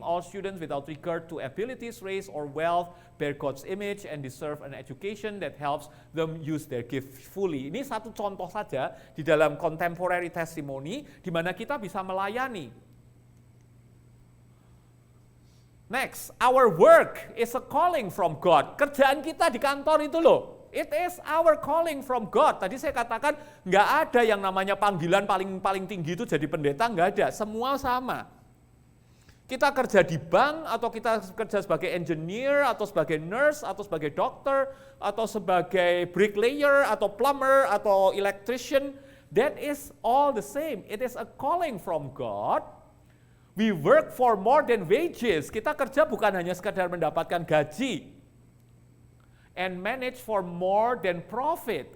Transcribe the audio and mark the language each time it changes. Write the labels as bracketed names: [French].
[English] All students without regard to abilities, race, or wealth bear God's image and deserve an education that helps them use their gift fully. [Indonesian] Ini satu contoh saja di dalam contemporary testimony di mana kita bisa melayani. [English] Next, our work is a calling from God. [Indonesian] Kerjaan kita di kantor itu loh. [English] It is our calling from God. [Indonesian] Tadi saya katakan nggak ada yang namanya panggilan paling tinggi itu jadi pendeta, nggak ada. Semua sama. Kita kerja di bank, atau kita kerja sebagai engineer, atau sebagai nurse, atau sebagai dokter, atau sebagai bricklayer, atau plumber, atau electrician. [English] That is all the same. It is a calling from God. We work for more than wages. [Indonesian] Kita kerja bukan hanya sekadar mendapatkan gaji. [English] And manage for more than profit.